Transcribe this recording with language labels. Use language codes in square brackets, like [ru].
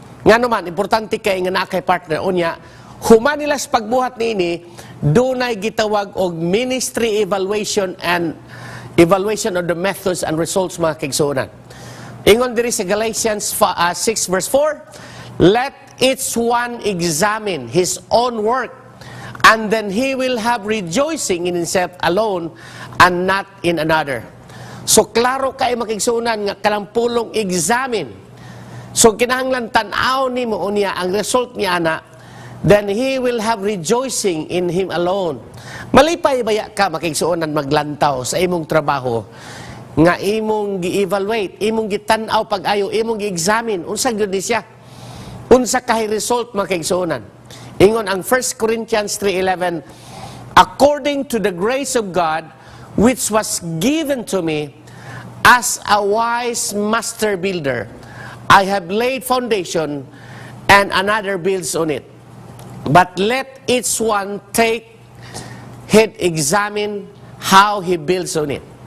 [ceb] Nga naman, importante kay nga na kay partner, unya, human nila sa pagbuhat niini, dunay gitawag og [en] ministry evaluation and evaluation of the methods and results, [ceb] mga kaigsuonan. [en] Ingon diri sa Galatians 6 verse 4, let each one examine his own work, and then he will have rejoicing in himself alone and not in another. [ceb] So klaro kay mga kaigsuonan nga kanang pulong examine. So kinahanglan tan-aw nimo unya ang result niya ana, [en] then he will have rejoicing in him alone. [ceb] Malipay baya ka makaigsuonan maglantaw sa imong trabaho nga imong gi-evaluate, imong gitan-aw pag-ayo, imong gi-examine unsa gyud siya, unsa kay result makaigsuonan. [en] Ingon ang 1 Corinthians 3:11, according to the grace of God which was given to me as a wise master builder, I have laid foundation and another builds on it. But let each one take he'd examine how he builds on it.